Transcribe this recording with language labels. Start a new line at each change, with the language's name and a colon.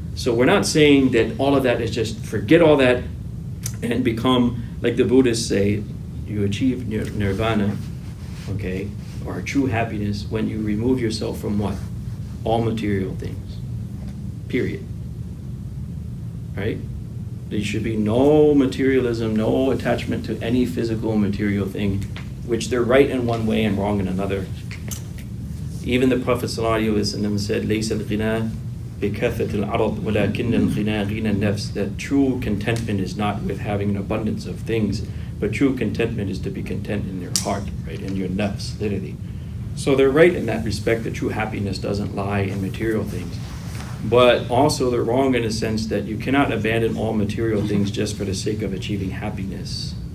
English: So we're not saying that all of that is just forget all that and become, like the Buddhists say, you achieve nirvana, okay, or true happiness when you remove yourself from what? All material things. Period. Right? There should be no materialism, no attachment to any physical material thing, which they're right in one way and wrong in another. Even the Prophet ﷺ said,
Arabic: لَيْسَ الْغِنَى بِكَثَّةِ الْعَرَضِ وَلَكِنَّ الْغِنَى غِنَى النَّفْسِ.
English: That true contentment is not with having an abundance of things, but true contentment is to be content in your heart, right, in your nafs, literally. So they're right in that respect that true happiness doesn't lie in material things. But also they're wrong in a sense that you cannot abandon all material things just for the sake of achieving happiness.